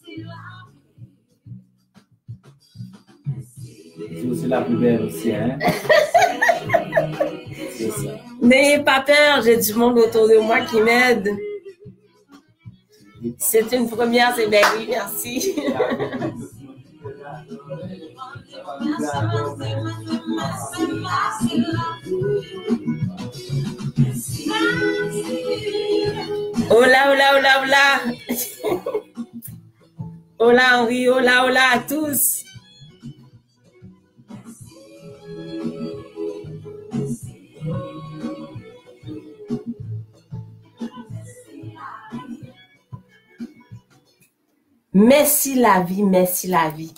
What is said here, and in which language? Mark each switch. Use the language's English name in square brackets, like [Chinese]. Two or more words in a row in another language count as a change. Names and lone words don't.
[French] C'est aussi la plus belle aussi, hein? N'ayez pas peur, j'ai du monde autour de moi qui m'aide. C'est une première, c'est bien oui, merci. [Spanish] Hola, hola, hola, hola. Hola Henri, hola, hola [French] à tous. Merci la vie, merci la vie.